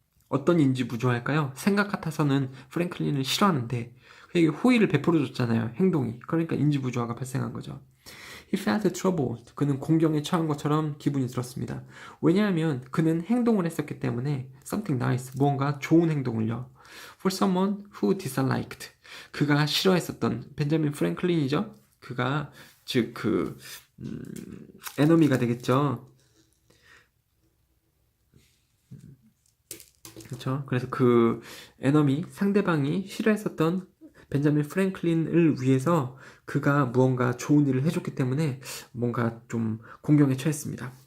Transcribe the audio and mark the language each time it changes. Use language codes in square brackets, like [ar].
[ko] 어떤 인지 부조화일까요? 생각 같아서는 프랭클린을 싫어하는데 그에게 호의를 베풀어줬잖아요. 행동이. 그러니까 인지 부조화가 발생한 거죠. [en] He felt troubled. [ko] 그는 공경에 처한 것처럼 기분이 들었습니다. 왜냐하면 그는 행동을 했었기 때문에 [en] something nice, [ko] 무언가 좋은 행동을요. [en] For someone who disliked. [ko] 그가 싫어했었던 벤자민 프랭클린이죠. 그가 즉 에너미가 되겠죠. 그렇죠. 그래서 그 에너미 상대방이 싫어했었던 벤자민 프랭클린을 위해서 그가 무언가 좋은 일을 해줬기 때문에 뭔가 좀 공경에 처했습니다.